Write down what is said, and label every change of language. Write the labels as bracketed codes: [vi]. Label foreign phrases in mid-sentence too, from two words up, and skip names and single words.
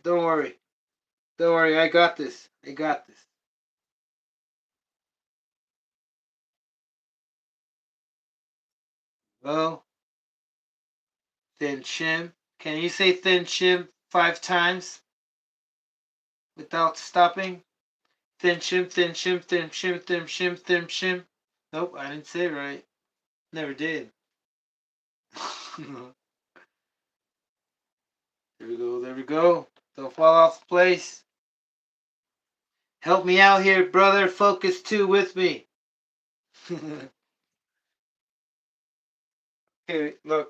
[en] Don't worry. Don't worry, I got this. I got this. Well, thin shim. Can you say thin shim 5 times without stopping? Thin shim, thin shim, thin shim, thin shim, thin shim. Nope, I didn't say it right. Never did. There we go, there we go. Don't fall off the place. Help me out here, brother. Focus two with me. Okay, look.